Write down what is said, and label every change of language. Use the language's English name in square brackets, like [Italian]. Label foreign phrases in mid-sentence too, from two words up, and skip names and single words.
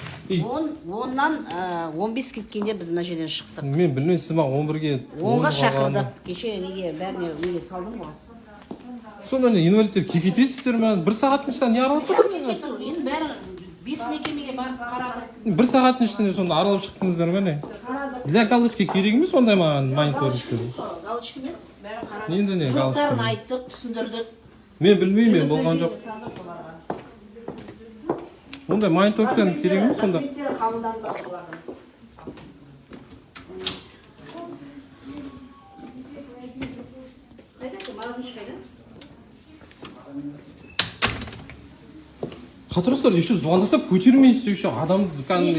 [Kazakh] 10-нан 15 кеткенде біз мына жерден шықтық. Мен білмеймін, сіз маған 11-ге 10-ға шақырдық. Кеше неге бәріне неге салдым ғой. Сонда не инвалидтер кекетесіздер ме? Бір сағаттың ішінде не аралап тұрдыңыз? Енді бәрі 5 мекемеге барып қарадық. Бір сағаттың ішінде сонда аралап шықтыңыздар ма не? [Russian] Для галочки [Kazakh] керек емес ондай маған мониторингтер. Галочка емес, бәрі қарадық. Енді не галочка? Жоқтарын айттық, түсіндірдік. Мен білмеймін, мен болған жоқ. Ондай мониторингтер керек емес сонда. Қатырыстар, еще звондаса көтермейсіз, еще адамды кәдімгідей.